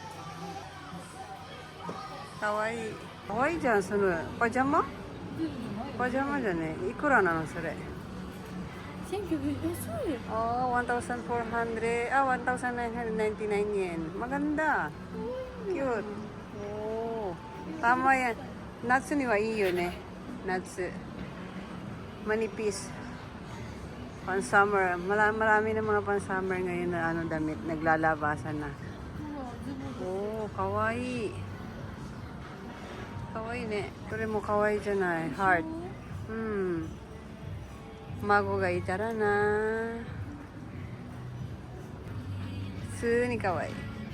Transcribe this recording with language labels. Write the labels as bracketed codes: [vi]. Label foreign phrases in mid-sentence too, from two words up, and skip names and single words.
[ja] Kawaii. Kawaiiじゃん、そのパジャマ？パジャマじゃね。いくらなのそれ 1900 安い。 [tl] ？Oh, 1,400. 1,999 yen. Maganda. Cute. Oh. Tama yan. [ja] 夏にはいいよね。夏。Manipis. [tl] Pan-summer. Marami na mga pan-summer ngayon na damit. Naglalabasan na. [ja] Oh, kawaii. 可愛いね. これも可愛いじゃない。Heart. うん。孫がいたらな。普通に可愛い。